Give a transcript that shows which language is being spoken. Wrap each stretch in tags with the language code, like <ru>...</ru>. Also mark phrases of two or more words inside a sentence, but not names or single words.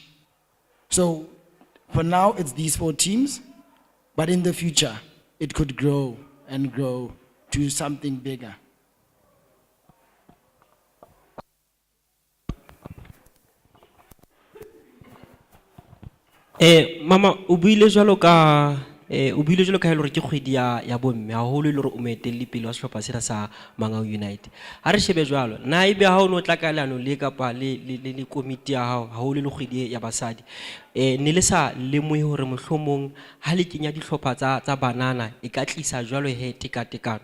<en>So for now, it's these 4 teams, but in the future, it could grow and grow to something bigger.</en> <st>Mama, o buile jwalo ka o buile jwalo ka hore ke kgwedi ya bomme haholo le hore o moetelli pele wa sehlopha sena sa Mangaung United. Ha re shebe jwalo, na ebe ha o no tla ka leano le kapa le komiti ya hao haholo le kgwedi ya basadi. Ne le sa lemohe hore mohlomong ha le kenya dihlopha tsa banana e ka tlisa jwalo he tekatekano.</st>